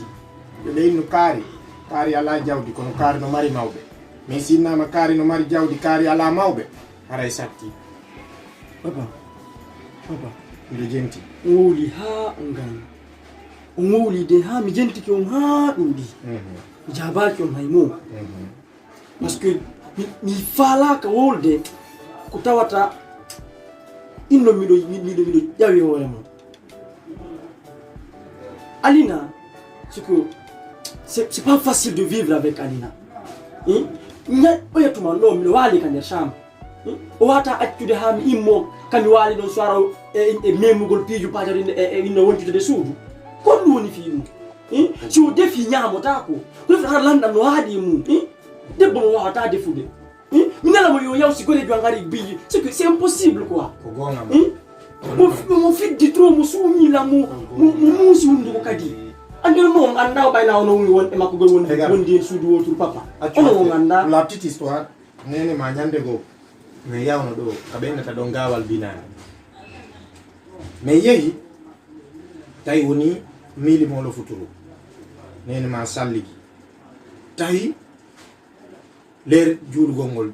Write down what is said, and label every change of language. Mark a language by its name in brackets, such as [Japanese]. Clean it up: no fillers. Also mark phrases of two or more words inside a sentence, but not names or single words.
[Fula] ɓe ɓeyno kaari ala jawdi kono kaari no mari mawɓe, mais sinnama kaari no mari jawdi kaari ala mawɓe haray satti. papa miɗo jenti on wowli ha on gani, on wowli de ha mi jentiki on ha ɗuuɗi, mi jabaki on haymo, [French] par ce que [Fula] mi falaka wolde ko tawata inno miɗo ƴawi hoore mon. [French] Alina, c'est que c'est pas facile de vivre avec Alina. [Fula] Oyatuma no miɗo waali ka nder chambre, o wata accude ha mi immo kami waali ɗon soara e memugol piiju pajari e inno wontitude suudu. kon ɗum woni fi mum si o defi ñamotako ko defi har landam no haaɗi mum debbo mo wawata defude mi nalamo yo yaw si golejo an gari biji [French] c'est impossible quoi [Fula] ko gonga mo fiddi trop mo suuñila mo muusi hunduko kadi andel mo anda o ɓayna ono woni won e makko gol wondi en suudu wotour papa ono o ganda [French] la petite histoire [Fula] nene ma ñande go mais yawno ɗo ka ɓennata ɗo ngawal binani mais yehi tawi woni milimolo futuro nene ma salligi tawi ler juulugol ngol